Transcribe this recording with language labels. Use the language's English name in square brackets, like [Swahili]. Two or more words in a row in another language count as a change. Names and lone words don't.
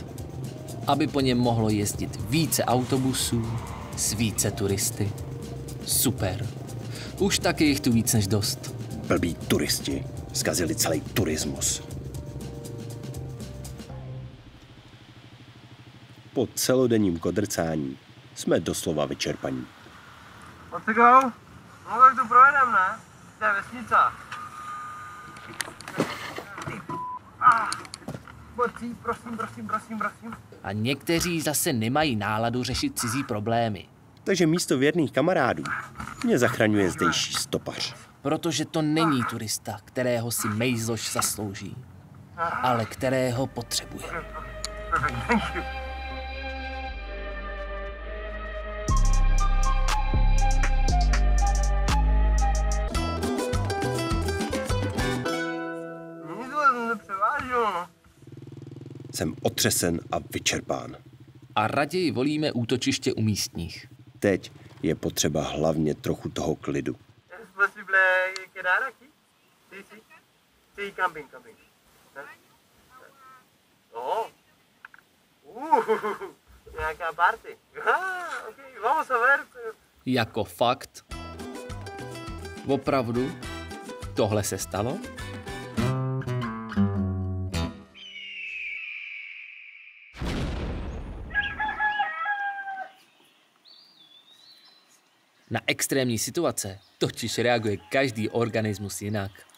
[Czech] Aby po něm mohlo jezdit více autobusů s více turisty. Super. Už taky jich tu víc než dost. Blbí turisti zkazili celý turismus. Po celodenním kodrcání jsme doslova vyčerpaní. [English] Let's go. [Czech] No tak to projedem, ne? To je vesnica. Borcí, prosím. A někteří zase nemají náladu řešit cizí problémy. Takže místo věrných kamarádů mě zachraňuje zdejší stopař. Protože to není turista, kterého si Mejzloš zaslouží, ale kterého potřebuje. [English] Perfect, thank you. [Czech] Jsem otřesen a vyčerpán. A raději volíme útočiště u místních. Teď je potřeba hlavně trochu toho klidu. Nějaká party. [Spanish] Okay, vamos a ver. [Czech] Jako fakt? Opravdu? Tohle se stalo? Na extrémní situace totiž reaguje každý organismus jinak.